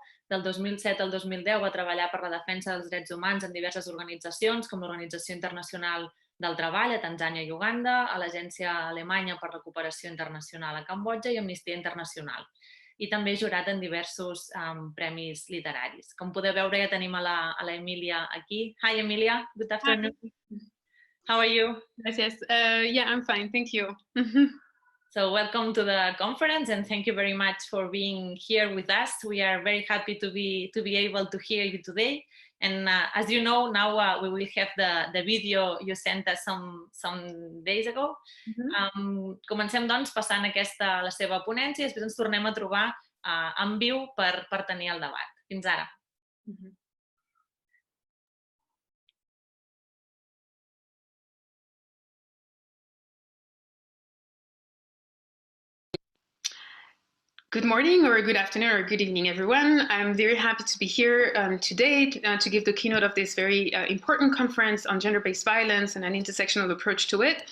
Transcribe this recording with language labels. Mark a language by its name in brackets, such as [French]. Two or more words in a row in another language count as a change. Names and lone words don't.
[Catalan] Del 2007 al 2010 va treballar per la defensa dels drets humans en diverses organitzacions, com l'Organització Internacional del Treball a Tanzània i Uganda, a l'Agència Alemanya per la Cooperació Internacional a Cambodja i Amnistia Internacional. I també jurat en diversos premis literaris. Com podeu veure, ja tenim a la Emilia aquí. [English] Hi, Emilia. Good afternoon. Hi. How are you? Yes. Yeah, I'm fine. Thank you. So welcome to the conference, and thank you very much for being here with us. We are very happy to be able to hear you today. And as you know, now we will have the video you sent us some days ago. [Catalan] Comencem, doncs, passant la seva ponència i després ens tornem a trobar en viu per tenir el debat. Fins ara. [English] Good morning, or good afternoon, or good evening, everyone. I'm very happy to be here today to give the keynote of this very important conference on gender-based violence and an intersectional approach to it.